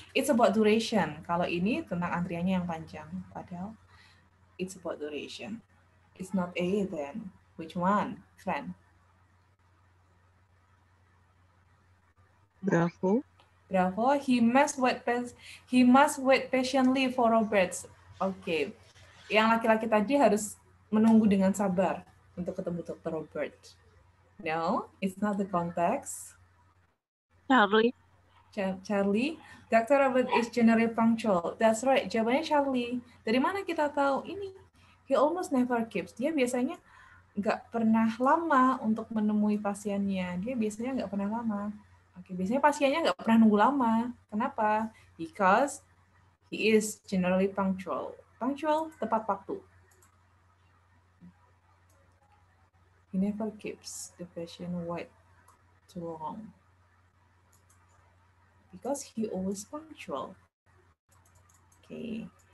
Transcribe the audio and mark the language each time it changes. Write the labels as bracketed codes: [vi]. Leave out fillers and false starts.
[en] It's about duration. [id] Kalau ini tentang antriannya yang panjang, padahal [en] it's about duration. It's not A then. Which one, friend? Bravo. Bravo. He must wait patiently for Roberts. [id] Oke. Yang laki-laki tadi harus menunggu dengan sabar untuk ketemu Dr. [en] Robert. No, it's not the context. Charlie. Dr. Robert is generally punctual. That's right. [id] Jawabannya [en] Charlie. [id] Dari mana kita tahu ini? [en] He almost never keeps. [id] Dia biasanya nggak pernah lama untuk menemui pasiennya. Dia biasanya nggak pernah lama. Oke, biasanya pasiennya nggak pernah nunggu lama. Kenapa? [en] Because he is generally punctual. Punctual, [id] tepat waktu. [en] He never keeps the patient wait too long. Because he always punctual. Okay.